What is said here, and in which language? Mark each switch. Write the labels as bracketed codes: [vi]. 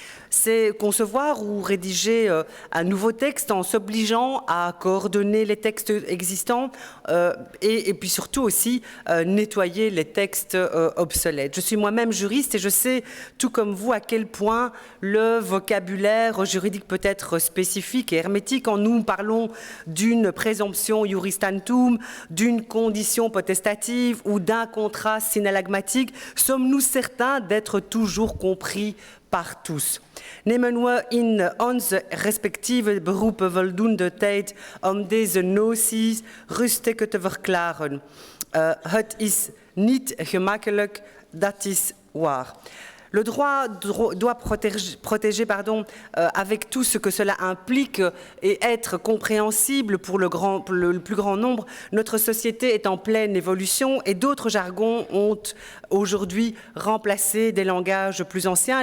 [fr] C'est concevoir ou rédiger un nouveau texte en s'obligeant à coordonner les textes existants et puis surtout aussi nettoyer les textes obsolètes. Je suis moi-même juriste et je sais, tout comme vous, à quel point le vocabulaire juridique peut être spécifique et hermétique. Quand nous parlons d'une présomption iuris tantum, d'une condition potestative ou d'un contrat synallagmatique, sommes-nous certains d'être toujours compris par tous? [nl] Nemen we in onze respectieve beroepen voldoende tijd om deze noties rustig te verklaren. Het is niet gemakkelijk Datis War. [fr] Le droit doit protéger avec tout ce que cela implique et être compréhensible pour le plus grand nombre. Notre société est en pleine évolution et d'autres jargons ont aujourd'hui remplacé des langages plus anciens.